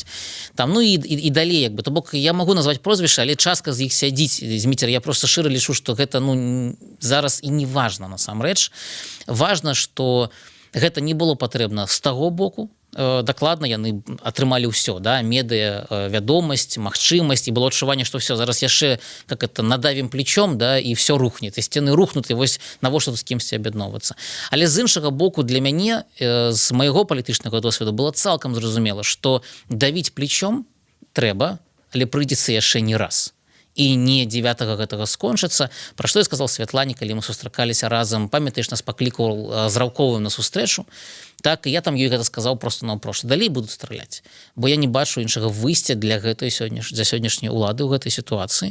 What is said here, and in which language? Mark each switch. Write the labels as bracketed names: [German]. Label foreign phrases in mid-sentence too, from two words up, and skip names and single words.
[Belarusian] Там, ну і далей, як бы, то бок я магу назваць прозвішча, але частка з іх сядзіць, Зміцер, я просто шчыра лічу, што гэта, ну, зараз і не важна насамрэч. Важна, што гэта не было патрэбна з таго боку, дакладна яны атрымалі ўсё, да, медыа, вядомасць, магчымасць, і было адчуванне, што все, зараз яшчэ [Russian] как это [Belarusian] надавім плечом, да, і все рухне, і сцены рухнуты, вось навошта тут з кімсьці аб'ядноўвацца. Але з іншага боку, для мяне, з майго палітычнага досведу, было цалкам зразумела, што давіць плечом трэба, але прыйдзецца яшчэ не раз. І не 9-го гэтага скончыцца. Пра што я сказал Святлане, калі мы сустракаліся разам, памятаеш, нас паклікаў з Раўковым на сустрэчу, так, і я там ёй гэта сказаў просто наўпрост: далей будуць страляць, бо я не бачу іншага выйсця для сённяшняй улады ў гэтай сітуацыі.